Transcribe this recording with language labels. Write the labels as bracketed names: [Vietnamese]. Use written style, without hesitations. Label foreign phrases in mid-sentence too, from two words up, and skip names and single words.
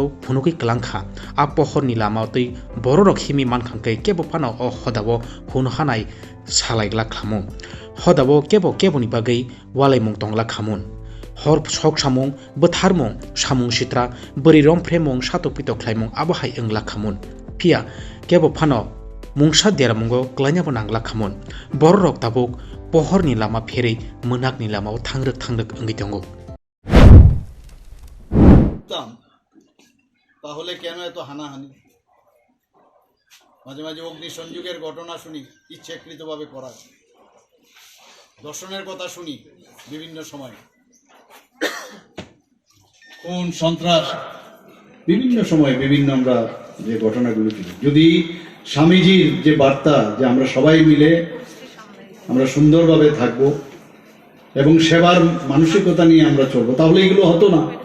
[Kok Borok] फुनुकै क्लांखा आ पहरनि लामाव तै बररक हिमि मानखांकै केबो फानाव अ हदावो हुनहानाय सालायग्ला खामु हदावो केबोनि बागै वालायमुं तंग्ला खामुन हर सक सामुं बोथारमुं सामुं सित्रा बोरै रमफ्रेमुं सातो पितो ख्लायमुं आबहाय ओंला खामुन फिया केबो फानो मुंसा देरामुंगो क्लायनाबो नांग्ला खामुन बररक ताबुक पहरनि लामा फेरै मोनाकनि लामाव थांग्रोक ओंगै दंगो [Bangla] তাহলে কেন এত হানাহানি মাঝে মাঝে অগ্নিসংযোগের ঘটনা শুনি ইচ্ছাকৃতভাবে করা দর্শনের কথা শুনি বিভিন্ন সময় কোন সন্ত্রাস বিভিন্ন সময় বিভিন্ন আমরা যে ঘটনাগুলো শুনি যদি স্বামীজির যে বার্তা যে আমরা সবাই মিলে আমরা সুন্দরভাবে থাকব এবং সেবার মানসিকতা নিয়ে আমরা চলবো তাহলে এগুলো হতো না